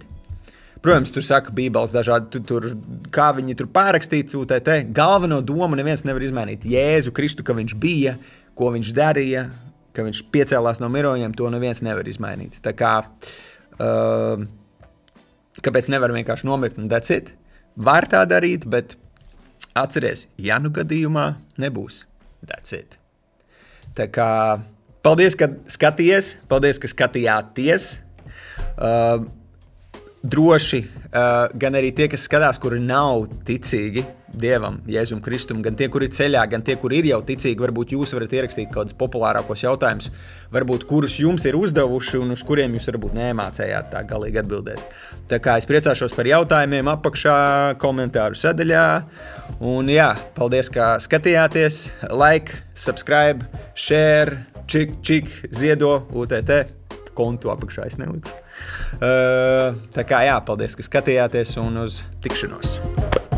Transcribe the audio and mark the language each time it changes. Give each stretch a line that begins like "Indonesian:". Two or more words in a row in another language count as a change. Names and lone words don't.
Latvian: Protams, tur saka Bībeles dažādi, kā viņi tur pārakstīt, galveno domu neviens nevar izmainīt. Jēzu Kristu, ka viņš bija, ko viņš darīja, ka viņš piecēlās no mirojiem, to neviens nevar izmainīt. Tā kā, kāpēc nevar vienkārši nomirt un
English: that's it?
Latvian: Var tā darīt, bet atceries, ja nu gadījumā nebūs,
English: that's it.
Latvian: Tā kā, paldies, ka skatījies, paldies, ka skatījāties. Droši, gan arī tie, kas skatās, kuri nav ticīgi Dievam, Jēzum Kristum, gan tie, kuri ir ceļā, gan tie, kuri ir jau ticīgi, varbūt jūs varat ierakstīt kādus populārākos jautājumus, varbūt kurus jums ir uzdevuši un uz kuriem jūs varbūt nemācējāt tā galīgi atbildēt. Tā kā es priecāšos par jautājumiem apakšā komentāru sadaļā. Un jā, paldies, ka skatījāties.
English: Like, subscribe, share,
Latvian: čik, ziedo, UTT. Kontu apakšā es nelikšu. Tā kā jā, paldies, ka skatījāties un uz tikšanos.